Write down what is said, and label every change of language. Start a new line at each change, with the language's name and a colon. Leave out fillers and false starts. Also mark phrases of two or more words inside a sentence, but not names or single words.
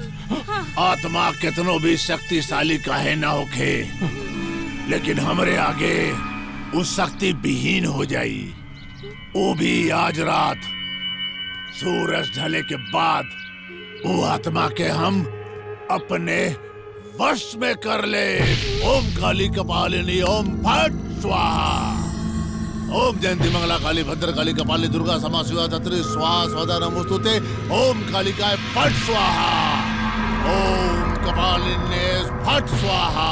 Bhojpuri: आत्मा कितनो भी शक्तिशाली काहे ना होखे, लेकिन हमरे आगे उस शक्ति विहीन हो जाई। वो भी आज रात सूरज ढले के बाद। वो आत्मा के हम अपने वश में कर ले।
Sanskrit: ओम काली कपालिनी ओम फट स्वाहा। ओम जयंती मंगला काली भद्र काली कपालिनी दुर्गा क्षमा शिवा धात्री स्वाहा स्वधा नमोस्तुते। ओम कालिकाय फट स्वाहा। ओम कपालिनी फट स्वाहा।